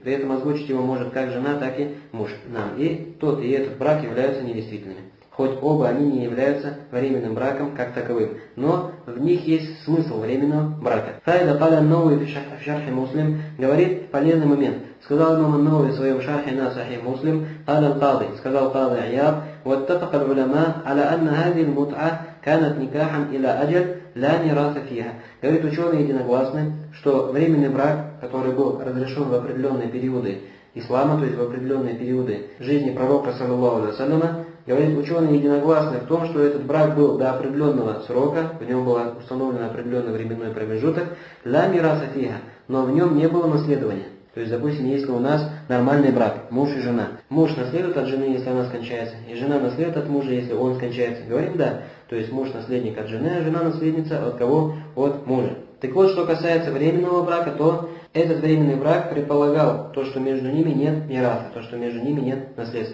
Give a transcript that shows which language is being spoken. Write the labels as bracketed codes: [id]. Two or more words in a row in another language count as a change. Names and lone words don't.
[ru] При этом озвучить его может как жена, так и муж. И тот, и этот брак являются недействительными. Хоть оба они не являются временным браком как таковым, но в них есть смысл временного брака. [ar] فائدة قال [ru] Науи в шархе Муслим говорит полезный момент. Сказал имам Науи в своем шархе на Сахих Муслим, сказал Кади Аяд, [ar] واتفق العلماء على أن هذه المتعة كانت نكاحا إلى أجل لا ميراث فيها. [ru] Говорит, ученые единогласны, что временный брак, который был разрешен в определенные периоды ислама, то есть в определенные периоды жизни пророка, [ar] صلى الله عليه وسلم, [ru] говорит, ученые единогласны в том, что этот брак был до определенного срока, в нем был установлен определенный временной промежуток, [ar] لا ميراث فيها, [ru] но в нем не было наследования. То есть, допустим, если у нас нормальный брак, муж и жена. Муж наследует от жены, если она скончается, и жена наследует от мужа, если он скончается. Говорим, да. То есть муж наследник от жены, а жена наследница от кого? От мужа. Так вот, что касается временного брака, то этот временный брак предполагал то, что между ними нет мираса, то, что между ними нет наследства.